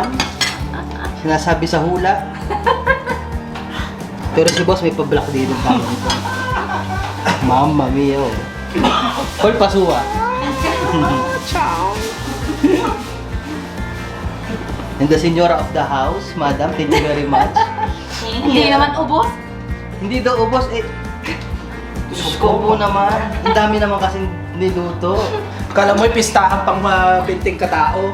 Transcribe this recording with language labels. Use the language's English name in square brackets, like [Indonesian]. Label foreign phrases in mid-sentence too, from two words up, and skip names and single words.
[Filipino] Sinasabi sa hula. Pero si boss may pa-block dito tayo. [Italian] Mamma mia. Oh. Call pasuwa. Ciao. [English] And the senora of the house, madam, thank you very much. [Filipino] Hindi naman ubos. Hindi daw ubos eh. Diyos ko po naman. Ang dami naman kasing niluto. Kala mo'y pistahan pang mabinting katao.